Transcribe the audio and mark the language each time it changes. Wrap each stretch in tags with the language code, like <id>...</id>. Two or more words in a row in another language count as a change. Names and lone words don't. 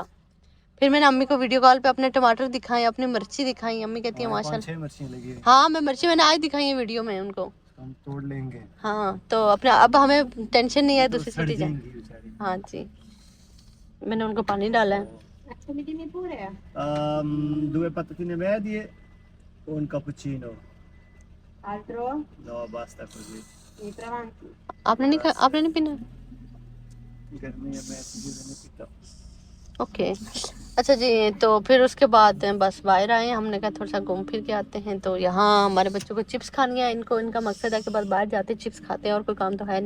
<hi>फिर मैंने अम्मी को वीडियो कॉल पे अपने टमाटर दिखाए, अपनी मिर्ची दिखाई। अम्मी कहती है माशाल्लाह। 5-6 मिर्चियाँ लगी हैं। हाँ, मैं मिर्ची मैंने आज दिखाई है वीडियो में उनको। हम तोड़ लेंगे। हाँ, तो अपने अब हमें टेंशन नहीं है, दूसरी सड़ चीज़ है। जाएंगी बेचारी। हाँ जी, मैंने उनको पानी डाला है।</hi> <it>Due patatine medie, un cappuccino. Altro? No, basta così. Mi avanti.</it> <hi>आपने नहीं पीना? गर्मी है, मैं चीज़ें नहीं पीता। ओके, अच्छा जी। तो फिर उसके बाद बस बाहर आए, हमने कहा थोड़ा सा घूम फिर के आते हैं। तो यहाँ हमारे बच्चों को चिप्स खानी है, इनका मकसद है कि बस बाहर जाते चिप्स खाते हैं, और कोई काम तो है नहीं।</hi>